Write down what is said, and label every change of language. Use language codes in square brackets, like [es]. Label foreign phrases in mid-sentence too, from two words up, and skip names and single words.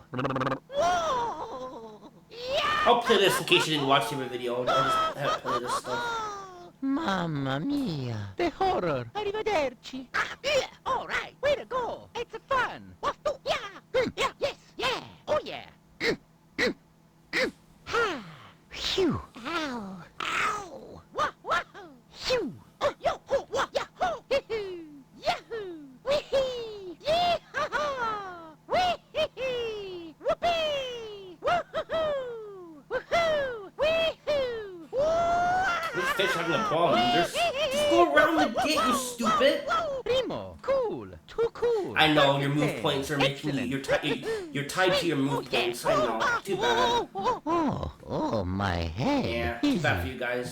[en] Whoa. I'll play this in case you didn't watch the other video. I'll just have to play this stuff. [it] Mamma mia. [en] The horror. Arrivederci. Yeah. All right. Way to go. It's fun. Yeah. Yeah. Yes. Yeah. Oh, yeah. Ha. Phew. Ow. Ow. Wah, wah. Phew. Yo. Oh, wah. Yahoo. Yahoo. Wee-hee. Yee-ha-ha. Wee-hee. Whoopee. Woo-hoo-hoo. Woohoo. Wee-hoo. This fish having a problem. Just go around the gate, you stupid. Primo. Cool. Too cool. I know your move points are making you. You're tied to your move points. I know. Too bad. Oh, my head. Yeah, too bad for you guys.